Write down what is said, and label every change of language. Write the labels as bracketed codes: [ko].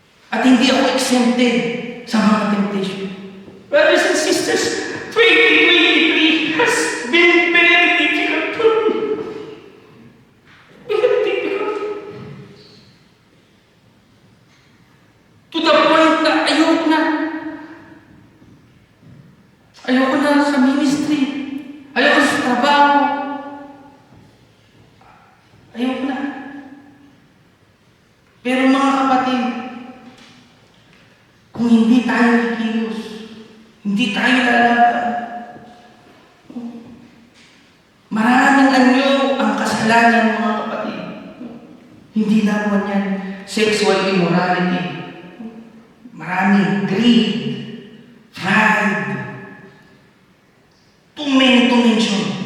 [tl] At hindi ako exempted sa mga temptation. [en] Brothers and sisters, 2023 has been very difficult for me. Very difficult. To the point [tl] na ayoko na. Ayoko na sa ministry. Ayoko sa trabaho. Ayoko na. Pero mga kapatid, kung hindi tayo kikilos, hindi tayo lalaban, maraming anyo ang kasalanan, mga kapatid. Hindi naman yan sexual immorality. Maraming greed, pride, too many to mention.